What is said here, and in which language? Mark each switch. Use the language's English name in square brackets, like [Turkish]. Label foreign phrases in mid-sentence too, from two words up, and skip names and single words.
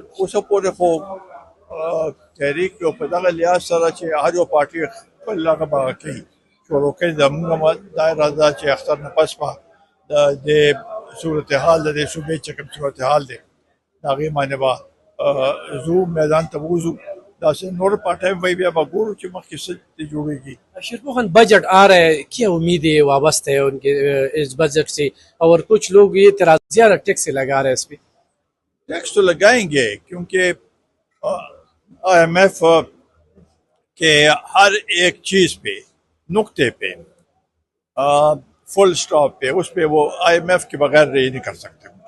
[Pashto] اوسه پورې خو تحریک یو په دغه لحاظ سره چې هر یو پارټي خپل هغه به کوي شروع کوي. زمونږ دا اراده چې اختر نه پس به د دې صورتحال د دې صوبې چې کوم صورتحال دی د هغې باندې به ځو میدان ته ووځو. داسې نور پارټیاں [Urdu] وہی بھی اب [Pashto] گورو چې مخکې څه جوړېږي. [Urdu] شیرپور خان بجٹ آ رہا ہے، کیا امیدیں وابستہ ہے ان کے اس بجٹ سے؟ اور کچھ لوگ یہ اعتراض زیادہ ٹیکس لگا رہے ہیں اس پہ. ٹیکس تو لگائیں گے کیونکہ آئی ایم ایف کے ہر ایک چیز پہ نقطے پہ [English] full stop [Urdu] پہ اس پہ وہ آئی ایم ایف کے بغیر یہ نہیں کر سکتے کچھ.